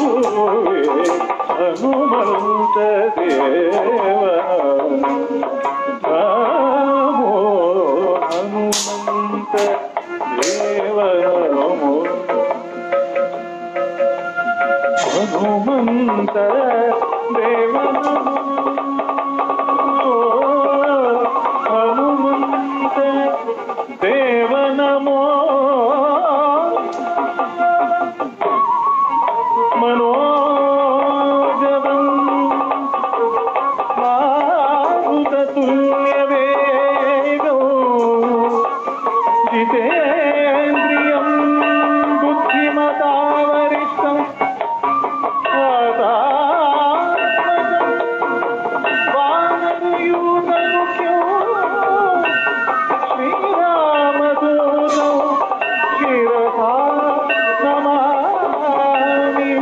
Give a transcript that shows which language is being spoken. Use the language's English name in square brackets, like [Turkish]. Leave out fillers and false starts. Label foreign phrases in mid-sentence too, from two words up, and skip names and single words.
[Kannada] ಹನುಮಂತ ದೇವ ನಮೋ ಹನುಮಂತ ದೇವ ನಮೋ ಹನುಮಂತ ದೇವ ನಮೋ ಹನುಮಂತ ದೇವ ನಮೋ मनोजवं [Sanskrit] मारुततुल्यवेगौ जितेन्द्रियं बुद्धिमतावरिष्ठं वानरयूथमुख्यो श्रीरामदूतौ शिरसा नमामि